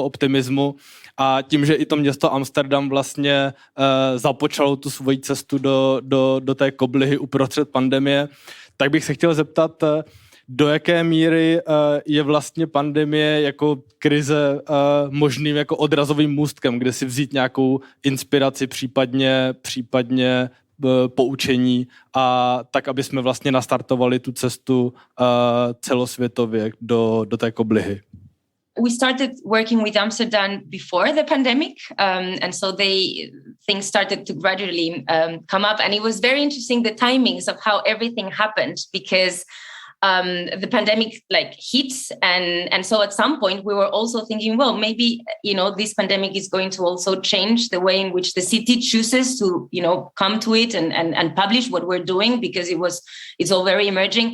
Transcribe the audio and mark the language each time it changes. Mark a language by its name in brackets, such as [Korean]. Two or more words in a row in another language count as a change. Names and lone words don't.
[Czech] optimismu a tím, že i to město Amsterdam vlastně započalo tu svoji cestu do té koblihy uprostřed pandemie, tak bych se chtěl zeptat, do jaké míry je vlastně pandemie jako krize možným jako odrazovým můstkem, kde si vzít nějakou inspiraci, případně poučení a tak, aby jsme vlastně nastartovali tu cestu celosvětově do té koblihy. [English] We started working with Amsterdam before the pandemic, and so things started to gradually come up, and it was very interesting the timings of how everything happened because the pandemic hit, and so at some point we were also thinking, well, maybe this pandemic is going to also change the way in which the city chooses to come to it and publish what we're doing because it's all very emerging.